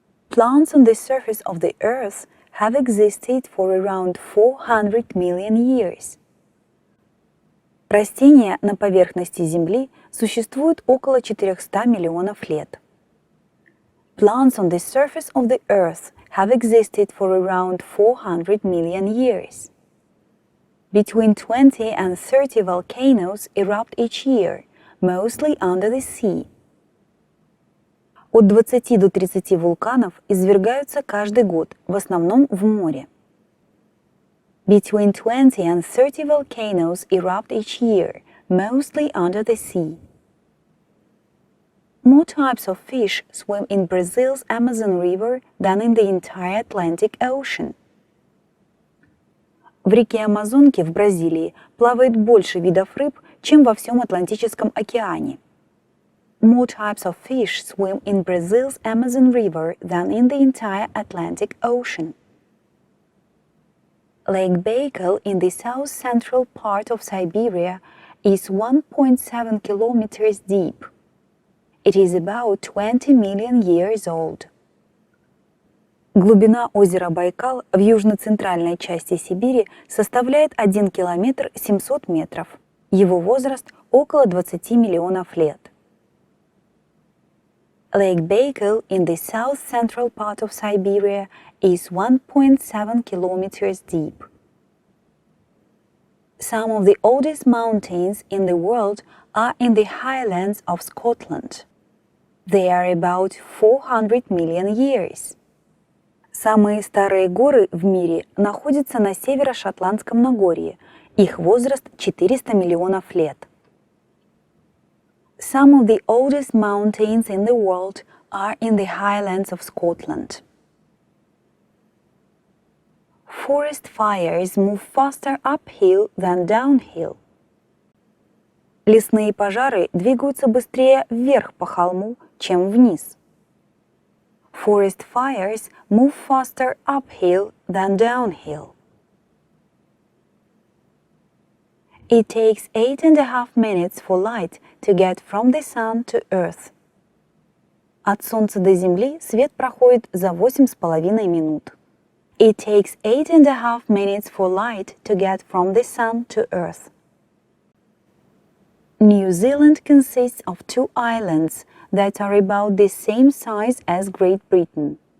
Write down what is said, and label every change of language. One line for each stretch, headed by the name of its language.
English: Plants on the surface of the earth have existed for around 400 million years.
Russian: Растения на поверхности Земли существуют около 400 миллионов лет.
English: Plants on the surface of the earth have existed for around 400 million years. Between 20 and 30 volcanoes erupt each year, mostly under the sea.
Russian: От 20 до 30 вулканов извергаются каждый год, в основном в море.
English: Between 20 and 30 volcanoes erupt each year, mostly under the sea. More types of fish swim in Brazil's Amazon River than in the entire Atlantic Ocean.
Russian: В реке Амазонки в Бразилии плавает больше видов рыб, чем во всем Атлантическом океане.
English: More types of fish swim in Brazil's Amazon River than in the entire Atlantic Ocean. Lake Baikal in the south-central part of Siberia is 1.7 kilometers deep. It is about 20 million years old.
Russian: Глубина озера Байкал в южно-центральной части Сибири составляет 1 километр 700 метров. Его возраст около 20 миллионов лет.
English: Lake Baikal in the south-central part of Siberia is 1.7 kilometers deep. Some of the oldest mountains in the world are in the highlands of Scotland. They are about 400 million years.
Russian: Самые старые горы в мире находятся на северо-шотландском Нагорье. Их возраст 400 миллионов лет.
English: Some of the oldest mountains in the world are in the highlands of Scotland. Forest fires move faster uphill than downhill.
Russian: Лесные пожары двигаются быстрее вверх по холму, чем вниз.
English: Forest fires move faster uphill than downhill. It takes 8.5 minutes for light to get from the sun to Earth.
Russian: От Солнца до Земли свет проходит за 8,5 минут.
English: It takes 8.5 minutes for light to get from the sun to Earth. New Zealand consists of 2 islands that are about the same size as Great Britain.